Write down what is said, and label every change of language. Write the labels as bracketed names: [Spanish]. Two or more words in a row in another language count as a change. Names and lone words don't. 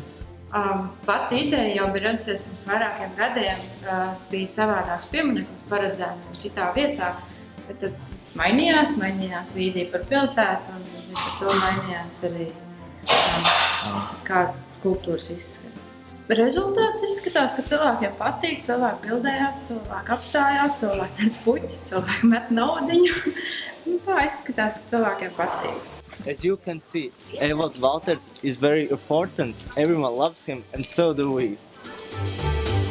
[Latvian] Pati ideja jau bija radusies pirms vairākiem gadiem, bija savādāks piemineklis paredzēts citā vietā, bet tad viss mainījās vīzija par pilsētu un līdz ar to mainījās arī kāds skulptūras izskats. Rezultāts izskatās, ka cilvēkiem patīk, cilvēki bildējās, cilvēki apstājās, cilvēki nes puķis, cilvēki met naudiņu. Tā izskatās, ka cilvēkiem patīk. [English] As you can see, Ewald Valters is very important. Everyone loves him and so do we.